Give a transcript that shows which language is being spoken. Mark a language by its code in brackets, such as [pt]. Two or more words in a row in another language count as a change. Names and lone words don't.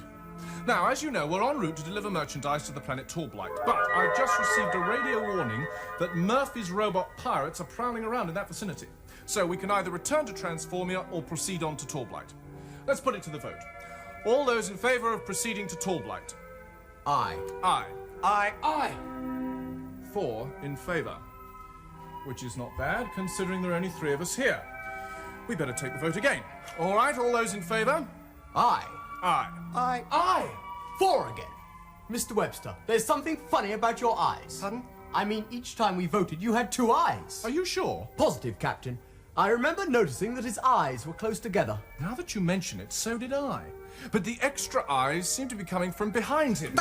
[en] Now, as you know, we're en route to deliver merchandise to the planet Tallblight, but I've just received a radio warning that Murphy's robot pirates are prowling around in that vicinity. So we can either return to Transformia or proceed on to Tallblight. Let's put it to the vote. All those in favour of proceeding to Tallblight? Aye. Aye. Aye. Aye. 4 in favour. Which is not bad, considering there are only 3 of us here. We better take the vote again. All right, all those in favour? Aye. Aye. Aye. Aye. 4 again. Mr. Webster, there's something funny about your eyes. Pardon? I mean, each time we voted, you had 2 eyes. Are you sure? Positive, Captain. I remember noticing that his eyes were close together. Now that you mention it, so did I. But the extra eyes seem to be coming from behind him.